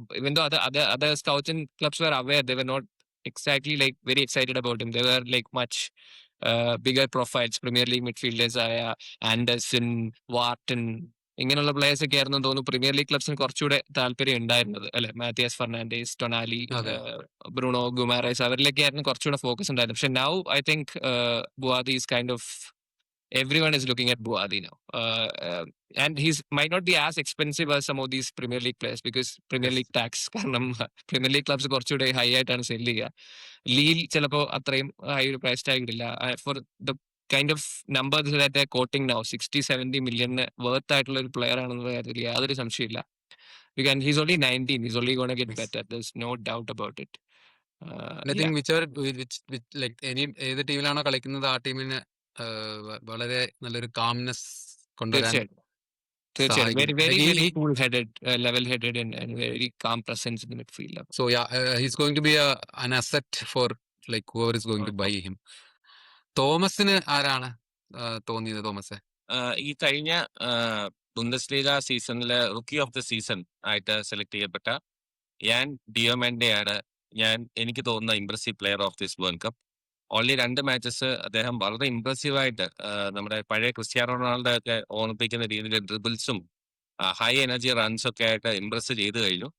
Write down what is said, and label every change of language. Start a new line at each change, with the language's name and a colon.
English: ഇവൻ ദോ അത് scouts and clubs were aware, they were not exactly like very excited about him. They were like much bigger profiles,
Malayalam: premier league midfielders ആയ Anderson, Wharton, ഇങ്ങനെയുള്ള players ഒക്കെ ആയിരുന്നു തോന്നുന്നു premier league ക്ലബ്സിന് കുറച്ചുകൂടെ താല്പര്യം ഉണ്ടായിരുന്നത് അല്ലെ. മാത്തിയാസ് ഫെർണാണ്ടസ്, ടൊണാലി, ബ്രൂണോ ഗുമാരൈസ്, അവരിലൊക്കെ ആയിരുന്നു കുറച്ചുകൂടെ ഫോക്കസ് ഉണ്ടായിരുന്നു.
English: പക്ഷെ now I think Buadi is kind of everyone is looking at Buadi now. And he's might not be as expensive as some of these Premier League players because Premier League tax,
Malayalam: കാരണം Premier League clubs കുറച്ചുകൂടെ high ആയിട്ടാണ് cell ചെയ്യുക. ലീൽ ചിലപ്പോൾ അത്രയും high ഒരു price tag ഇല്ല.
English: for the kind of numbers that are quoting now,
Malayalam: 60-70 million worth ആയിട്ടുള്ള ഒരു പ്ലെയർ ആണെന്നുള്ള കാര്യത്തിൽ യാതൊരു സംശയമില്ല.
English: Because he's only 19, he's only going to get better. There's no doubt about it. I think which like
Malayalam: ഏത് ടീമിലാണോ കളിക്കുന്നത് ആ ടീമിന് വളരെ നല്ലൊരു കാംനെസ് കൊണ്ടുവരാൻ തീർച്ചയായിട്ടും തീർച്ചയായിട്ടും വെരി സഹായിക്കും.
English: Very Like, very cool headed level headed and very calm presence in midfield. so yeah, he's going to be an asset for like whoever is going to buy him.
Malayalam: തോമസിന് ആരാണ് തോന്നിയത് Thomas? ഈ കഴിഞ്ഞ Bundesliga സീസണിലെ റുക്കി of the season ആയിട്ട് select ചെയ്യപ്പെട്ട യാൻ ഡിയോമെൻഡെ ആണ് എനിക്ക് തോന്നുന്ന impressive player of this world cup. Only 2 matches അദ്ദേഹം വളരെ ഇംപ്രസീവായിട്ട് നമ്മുടെ പഴയ ക്രിസ്ത്യാനോ റൊണാൾഡോ ഒക്കെ ഓർമ്മിപ്പിക്കുന്ന രീതിയിൽ ഡ്രിബിൾസും ഹൈ എനർജി റൺസ് ഒക്കെ ആയിട്ട് ഇംപ്രസ് ചെയ്ത് കഴിഞ്ഞു.